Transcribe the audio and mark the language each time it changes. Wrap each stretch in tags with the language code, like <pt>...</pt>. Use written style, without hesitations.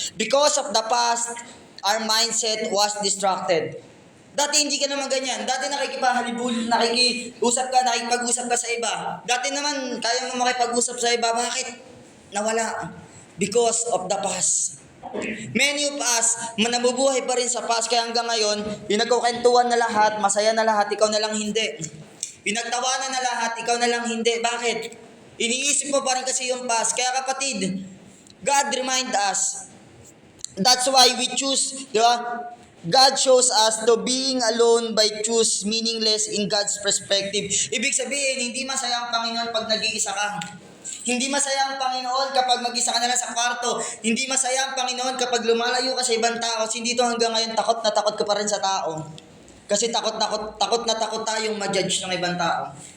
<en>Because of the past, our mindset was distracted.</en> <tl>Dati hindi ka naman ganyan. Dati nakikipag-usap ka sa iba. Dati naman, kaya mo makipag-usap sa iba. Bakit? Nawala.</tl> <en>Because of the past. Many of us,</en> <tl>nabubuhay pa rin sa past, kaya hanggang ngayon, pinagkukwentuhan na lahat, masaya na lahat, ikaw na lang hindi. Pinagtawanan na lahat, ikaw na lang hindi. Bakit? Iniisip mo pa rin kasi yung past. Kaya kapatid,</tl> <en>God remind us. That's why we choose,</en> <tl>di ba?</tl> <en>God shows us to being alone by choose meaningless in God's perspective.</en> <tl>Ibig sabihin, hindi masaya ang Panginoon pag nag-iisa ka. Hindi masaya ang Panginoon kapag mag-isa ka na lang sa kwarto. Hindi masaya ang Panginoon kapag lumalayo ka sa ibang tao. Kasi dito hanggang ngayon, takot na takot ka pa rin sa tao. Kasi takot na takot tayong ma-judge ng ibang tao.</tl>